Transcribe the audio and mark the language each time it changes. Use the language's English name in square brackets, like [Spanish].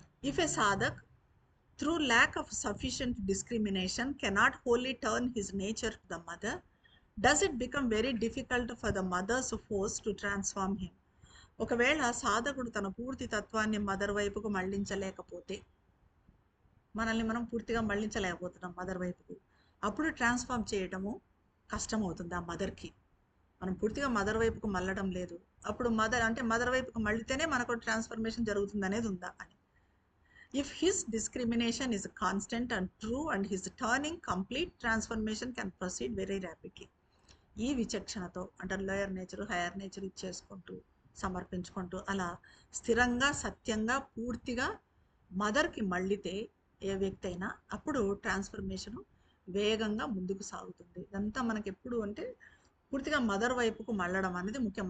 [English] If a sadhak through lack of sufficient discrimination cannot wholly turn his nature to the mother, does it become very difficult for the mother's force to transform him? [Telugu] ఒకవేళ సాధకుడు తన పూర్తి తత్వాన్ని mother వైపుకు మళ్ళించలేకపోతే, మనల్ని మనం పూర్తిగా మళ్ళించలేకపోతున్నాం mother వైపుకు, అప్పుడు ట్రాన్స్ఫార్మ్ చేయటము కష్టమవుతుంది ఆ మదర్కి. మనం పూర్తిగా మదర్ వైపుకు మళ్ళడం లేదు, అప్పుడు మదర్ వైపుకు మళ్ళితేనే మనకు ట్రాన్స్ఫర్మేషన్ జరుగుతుంది అనేది ఉందా అని. [English] If his discrimination is constant and true and his turning complete, transformation can proceed very rapidly. [Telugu] ఈ విచక్షణతో అంటే లోయర్ నేచర్ హైయర్ నేచర్ ఇచ్చేసుకుంటూ సమర్పించుకుంటూ అలా స్థిరంగా సత్యంగా పూర్తిగా మదర్కి మళ్ళితే ఏ వ్యక్తి అయినా అప్పుడు ట్రాన్స్ఫర్మేషన్ వేగంగా ముందుకు సాగుతుంది. ఇదంతా మనకి ఎప్పుడు అంటే పూర్తిగా మదర్ వైపుకు మళ్ళడం అనేది ముఖ్యం.